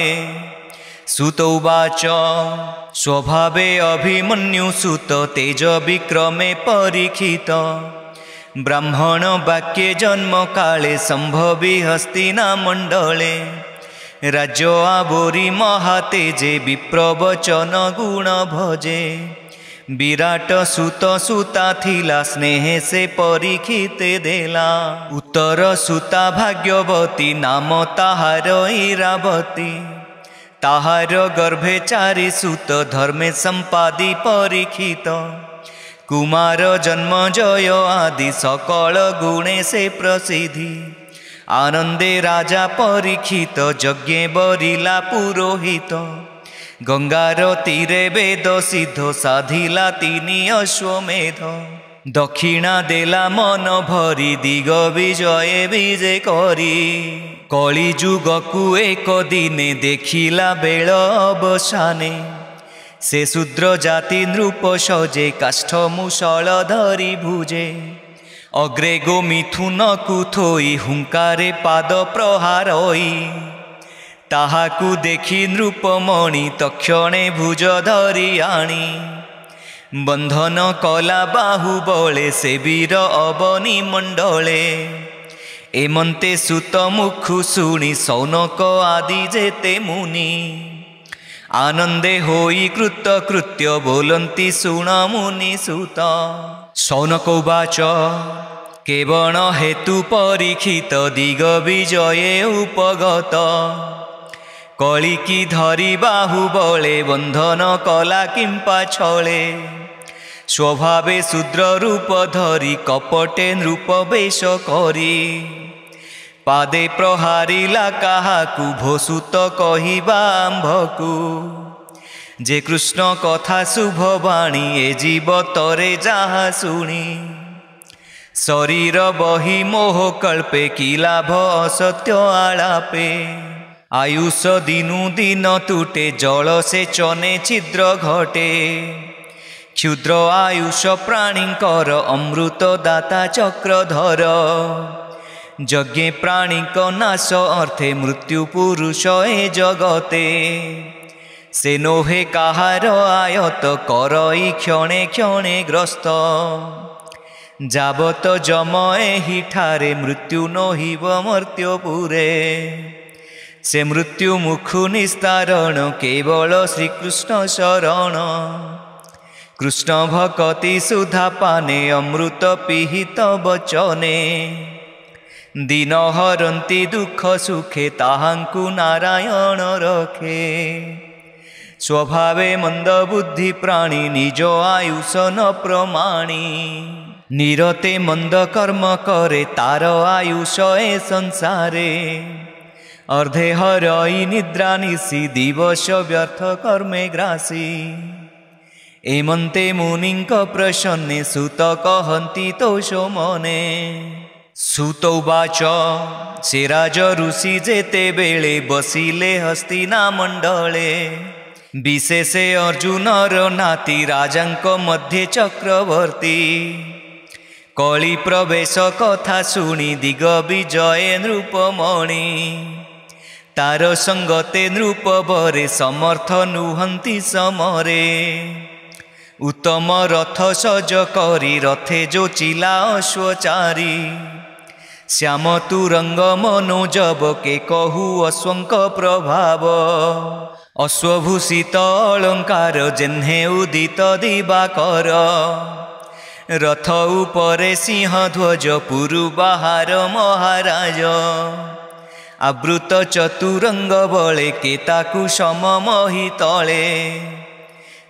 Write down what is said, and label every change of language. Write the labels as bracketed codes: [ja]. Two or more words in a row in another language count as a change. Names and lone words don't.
[or] ସୁତ ଉବାଚ ସ୍ୱଭାବେ ଅଭିମନ୍ୟୁ ସୁତ ତେଜ ବିକ୍ରମେ ପରୀକ୍ଷିତ। ବ୍ରାହ୍ମଣ ବାକ୍ୟେ ଜନ୍ମ କାଳେ ସମ୍ଭବୀ ହସ୍ତିନା ମଣ୍ଡଳେ। ରାଜ୍ୟ ଆବୋରୀ ମହାତେଜେ ବିପ୍ରବଚନ ଗୁଣ ଭଜେ। ବିରାଟ ସୁତ ସୁତା ଥିଲା ସ୍ନେହ ସେ ପରୀକ୍ଷିତେ ଦେଲା। ଉତ୍ତର ସୁତା ଭାଗ୍ୟବତୀ ନାମ ତାହାର ଇରାବତୀ। ତାହାର ଗର୍ଭେ ଚାରି ସୁତ ଧର୍ମେ ସମ୍ପାଦୀ ପରୀକ୍ଷିତ। କୁମାର ଜନ୍ମ ଜୟ ଆଦି ସକଳ ଗୁଣେ ସେ ପ୍ରସିଦ୍ଧି। ଆନନ୍ଦେ ରାଜା ପରୀକ୍ଷିତ ଯଜ୍ଞେ ବରିଲା ପୁରୋହିତ। ଗଙ୍ଗାର ତୀରେ ବେଦ ସିଦ୍ଧ ସାଧିଲା ତିନି ଅଶ୍ୱମେଧ। ଦକ୍ଷିଣା ଦେଲା ମନ ଭରି ଦିଗ ବିଜୟ ବିଜେ କରି। କଳି ଯୁଗକୁ ଏକ ଦିନେ ଦେଖିଲା ବେଳ ଅବସାନେ। ସେ ଶୂଦ୍ର ଜାତି ନୃପ ସଜେ କାଷ୍ଠ ମୁସଳ ଧରି ଭୁଜେ। ଅଗ୍ରେ ଗୋ ମିଥୁନ କୁଥୋଇ ହୁଙ୍କାରେ ପାଦ ପ୍ରହାର ହୋଇ। ତାହାକୁ ଦେଖି ନୃପମଣି ତକ୍ଷଣେ ଭୁଜ ଧରି ଆଣି। ବନ୍ଧନ କଲା ବାହୁବଳେ ସେ ବୀର ଅବନୀ ମଣ୍ଡଳେ। ଏମନ୍ତେ ସୁତ ମୁଖୁ ଶୁଣି ଶୌନକ ଆଦି ଯେତେ ମୁନି। ଆନନ୍ଦେ ହୋଇ କୃତ କୃତ୍ୟ ବୋଲନ୍ତି ଶୁଣ ମୁନି ସୁତ। ଶୌନକ ଉବାଚ କେବଳ ହେତୁ ପରୀକ୍ଷିତ ଦିଗ ବିଜୟେ ଉପଗତ। କଳିକି ଧରି ବାହୁବଳେ ବନ୍ଧନ କଲା କିମ୍ପା ଛଳେ। ସ୍ୱଭାବେ ଶୂଦ୍ର ରୂପ ଧରି କପଟେ ନୃପ ବେଶ କରି। ପାଦେ ପ୍ରହାରିଲା କାହାକୁ ଭୋସୁତ କହିବା ଆମ୍ଭକୁ। ଯେ କୃଷ୍ଣ କଥା ଶୁଭ ବାଣୀ ଏ ଜୀବ ତରେ ଯହା ଶୁଣି। ଶରୀର ବହି ମୋହ କଳ୍ପେ କି ଲାଭ ଅସତ୍ୟ ଆଳାପେ। ଆୟୁଷ ଦିନୁ ଦିନ ତୁଟେ ଜଳ ସେ ଚନେ ଛିଦ୍ର ଘଟେ। କ୍ଷୁଦ୍ର ଆୟୁଷ ପ୍ରାଣୀଙ୍କର ଅମୃତ ଦାତା ଚକ୍ରଧର। ଯଜ୍ଞେ ପ୍ରାଣୀକ ନାଶ ଅର୍ଥେ ମୃତ୍ୟୁ ପୁରୁଷ ଏ ଜଗତେ। ସେ ନୋହେ କାହାର ଆୟତ କରଇ କ୍ଷଣେ କ୍ଷଣେ ଗ୍ରସ୍ତ। ଯାବତ ଯମ ଏହି ଠାରେ ମୃତ୍ୟୁ ନହିବ ମର୍ତ୍ତ୍ୟପୁରେ। ସେ ମୃତ୍ୟୁ ମୁଖୁ ନିସ୍ତାରଣ କେବଳ ଶ୍ରୀକୃଷ୍ଣ ଶରଣ। କୃଷ୍ଣ ଭକ୍ତି ସୁଧା ପାନେ ଅମୃତ ପିହିତ ବଚନେ। ଦିନ ହରନ୍ତି ଦୁଖ ସୁଖେ ତାହାଙ୍କୁ ନାରାୟଣ ରଖେ। ସ୍ୱଭାବେ ମନ୍ଦ ବୁଦ୍ଧି ପ୍ରାଣୀ ନିଜ ଆୟୁଷ ନ ପ୍ରମାଣି। ନିରତେ ମନ୍ଦ କର୍ମ କରେ ତାର ଆୟୁଷ ଏ ସଂସାରେ। ଅର୍ଦ୍ଧେ ହରଇ ନିଦ୍ରା ନିଶି ଦିବସ ବ୍ୟର୍ଥ କର୍ମେ ଗ୍ରାସି। ଏମନ୍ତେ ମୁନିଙ୍କ ପ୍ରସନ୍ନେ ସୁତ କହନ୍ତି ତୋଷୋ ମନେ। ସୁତ ଉବାଚ ସେ ରାଜ ଋଷି ଯେତେ ବେଳେ ବସିଲେ ହସ୍ତିନା ମଣ୍ଡଳେ। ବିଶେଷେ ଅର୍ଜୁନର ନାତି ରାଜାଙ୍କ ମଧ୍ୟେ ଚକ୍ରବର୍ତ୍ତୀ। କଳି ପ୍ରବେଶ କଥା ଶୁଣି ଦିଗ ବିଜୟ ନୃପମଣି। ତାର ସଙ୍ଗତେ ନୃପ ବରେ ସମର୍ଥ ନୁହନ୍ତି ସମରେ। ଉତ୍ତମ ରଥ ସଜ କରି ରଥେ ଯୋ ଚିଲା ଅଶ୍ୱଚାରୀ। ଶ୍ୟାମ ତୁରଙ୍ଗ ମନୋଜବ କେ କହୁ ଅଶ୍ୱଙ୍କ ପ୍ରଭାବ। ଅଶ୍ୱଭୂଷିତ ଅଳଙ୍କାର ଯେହ୍ନେ ଉଦିତ ଦିବାକର। ରଥ ଉପରେ ସିଂହ ଧ୍ୱଜ ପୁରୁ ବାହାର ମହାରାଜ। ଆବୃତ ଚତୁରଙ୍ଗ ବଳେ କେତାକୁ ସମମହି ତଳେ।